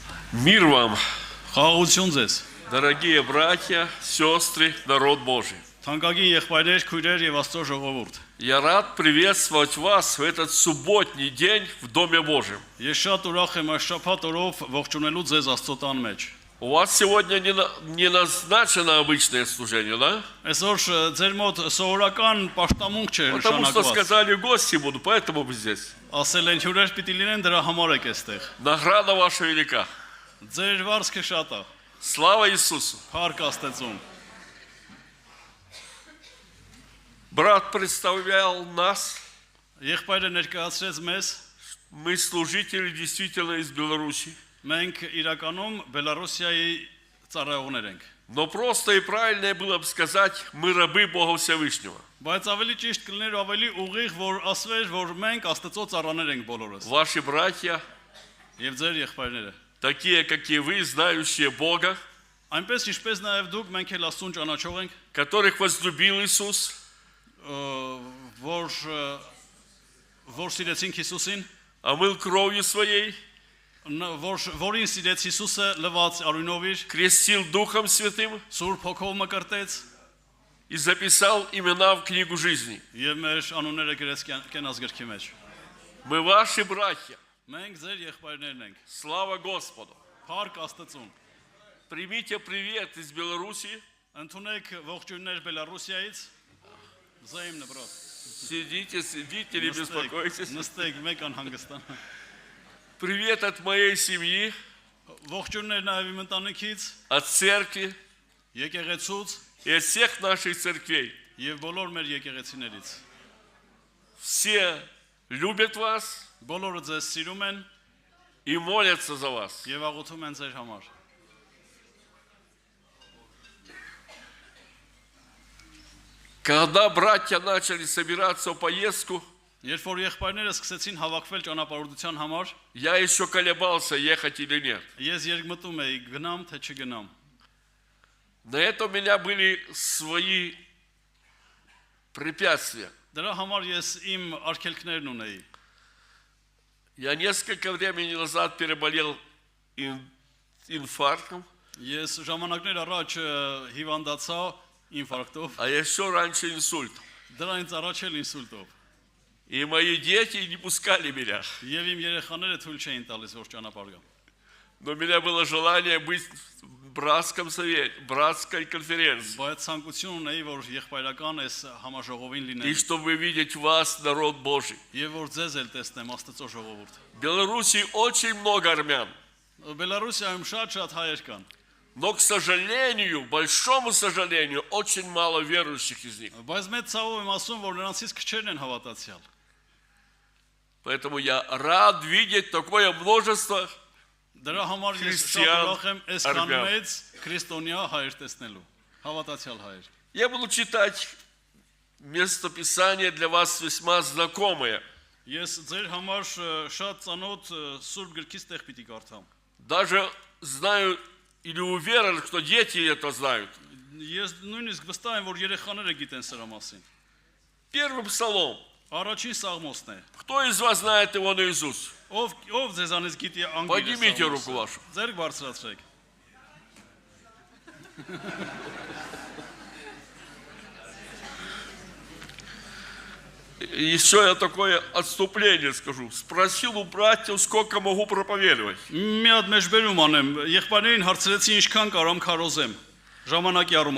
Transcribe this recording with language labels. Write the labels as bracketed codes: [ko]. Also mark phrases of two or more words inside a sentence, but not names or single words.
[ru] Мир вам, [hy] Խաղաղություն ձեզ։ [ru] дорогие братья, сестры, народ Божий. [hy] Թանկագին եղբայրներ, քույրեր եւ Աստծո ժողովուրդ։ [ru] Я рад приветствовать вас в этот субботний день в Доме Божьем. [hy] Ես շատ ուրախ եմ այս շաբաթ օրով ողջունելու ձեզ Աստծո տան մեջ։ [ru] У вас сегодня не назначено обычное служение, да? [hy] Այսօր ձեր мոտ սովորական պաշտամունք չէ [ru] Потому что [hy] նշանակված։ [ru] сказали, гости будут, поэтому вы здесь. [hy] Ասել են հյուրեր պիտի լինեն, դրա համար եք այստեղ։ [ru] Награда ваша велика. [hy] Ձեր վարձքը շատ է։ [ru] Слава Иисусу. [hy] Փառք Աստծուն։ [ru] Брат представлял нас. [hy] Եղբայրը ներկայացրեց մեզ, [ru] Мы служители действительно из Беларуси. [hy] մենք իրականում Բելարուսիայի ծառայողներ ենք։ [ru] Но просто и правильнее было бы сказать, мы рабы Бога Всевышнего. [hy] Բայց ավելի ճիշտ կլիներ ավելի ուղիղ, որ ասվեր, որ մենք Աստծո ծառաներ ենք բոլորս։ [ru] Ваши братья, [hy] Եվ ձեր եղբայրները։ [ru] такие, как и вы, знающие Бога, [hy] Այնպես ինչպես նաև դուք մենք էլ Աստծուն ճանաչող ենք, [ru] которых возлюбил Иисус, [hy] որ սիրեցինք Հիսուսին, [ru] омыл кровью своей, [hy] որին սիրեց Հիսուսը լվաց արյունով իր, [ru] крестил Духом Святым [hy] Սուրբ Հոգով մկրտեց [ru] и записал имена в книгу жизни. [hy] եւ մեր անունները գրեց կենաց գրքի մեջ։ [ru] Мы ваши братья. [hy] Մենք ձեր եղբայրներն ենք։ [ru] Слава Господу. [hy] Փառք Աստծուն։ [ru] Примите привет из Беларуси. [hy] Ընդունեք ողջույններ Բելարուսիայից։ Զայմն բրատ։ [ru] Сидите, не беспокойтесь. [hy] Նստեք, մեկ անհանգստան։ [ru] Привет от моей семьи, [hy] Ողջույններ նաև իմ ընտանիքից, [ru] от церкви [hy] եկեղեցուց [ru] и от всех наших церквей. [hy] եւ բոլոր մեր եկեղեցիներից։ [ru] Все любят вас [hy] Բոլորը ձեզ սիրում են [ru] и молятся за вас. [hy] եւ աղոթում են ձեր համար։ [ru] Когда братья начали собираться в поездку, [hy] Երբ որ եղբայրները սկսեցին հավաքվել ճանապարհորդության համար, [ru] я еще колебался, ехать или нет. [hy] ես երկմտում էի գնամ թե չգնամ։ [ru] На это у меня были свои препятствия. [hy] Դրա համար ես իմ արգելքներն ունեի։ [ru] Я несколько времени назад переболел инфарктом, [hy] Ես ժամանակներ առաջ հիվանդացա ինֆարկտով, [ru] а еще раньше инсультом. [hy] դրանից առաջ էլ ինսուլտով։ [ru] И мои дети не пускали меня. [hy] Եվ իմ երեխաները թույլ չէին տալիս որ ճանապարհ գամ։ [ru] Но у меня было желание быть в братском совете, братской конференции. [hy] Բայց ցանկություն ունեի որ եղբայրական այս համաժողովին [ru] И [hy] լինեի։ [ru] чтобы видеть вас, народ Божий. [hy] Եվ որ ձեզ էլ տեսնեմ Աստծո ժողովուրդ։ [ru] В Беларуси очень много армян. [hy] Բելարուսիայում շատ հայեր կան, [ru] Но, к сожалению, большому сожалению, очень мало верующих из них. [hy] բայց մեծ ցավով եմ ասում որ նրանցից քչերն են հավատացյալ։ [ru] Поэтому я рад видеть такое множество. [hy] Դրա համար ես շատ ուրախ եմ այսքան մեծ քրիստոնյա հայեր տեսնելու, հավատացյալ հայեր։ [ru] Я буду читать местописание для вас весьма знакомое. [hy] Ես ձեր համար շատ ծանոթ Սուրբ գրքից տեղ պիտի կարդամ։ [ru] Даже знаю или уверен, что дети это знают. [hy] Ես նույնիսկ վստահ եմ որ երեխաները գիտեն սրա մասին։ [ru] Первый псалом. [hy] Առաջին սաղմոսն է։ [ru] Кто из вас знает его наизусть? [hy] Ով ձեզանից գիտի անգլիա։ [ru] Поднимите руку вашу. [hy] Ձեր բարձրացրեք։ [ru] Еще я такое отступление скажу. Спросил у братьев, сколько могу проповедовать. [hy] Մի հատ մեջբերում անեմ, եղբայրներին հարցրեցի ինչքան կարամ քարոզեմ ժամանակի առումով։